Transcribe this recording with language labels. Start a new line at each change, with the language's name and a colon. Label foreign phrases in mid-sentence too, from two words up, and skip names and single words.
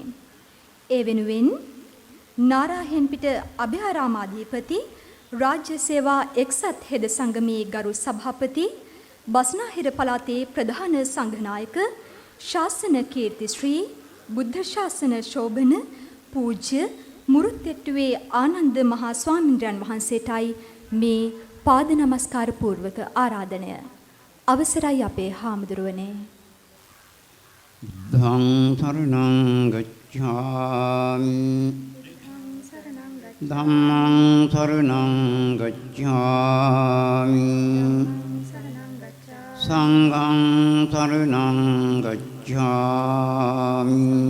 Sinhala: ඒ වෙනුවෙන් නාරාහෙන්පිට අභයාරාමාධිපති රාජ්‍ය සේවා එක්සත් හෙද සංගමේ ගරු සභාපති, බස්නාහිර පළාතේ ප්‍රධාන සංඝනායක, ශාසන කීර්ති ශ්‍රී බුද්ධ ශාසන ශෝභන පූජ්‍ය මුරුත්තෙට්ටුවේ ආනන්ද මහා ස්වාමීන්ද්‍රයන් වහන්සේටයි මේ පාද නමස්කාර පූර්වක ආරාධනය. අවසරයි අපේ හාමුදුරුවනේ.
Pali: ධම්ම සරණං ගච්ඡාමි, ධම්මං සරණං ගච්ඡාමි, සංඝං සරණං ගච්ඡාමි,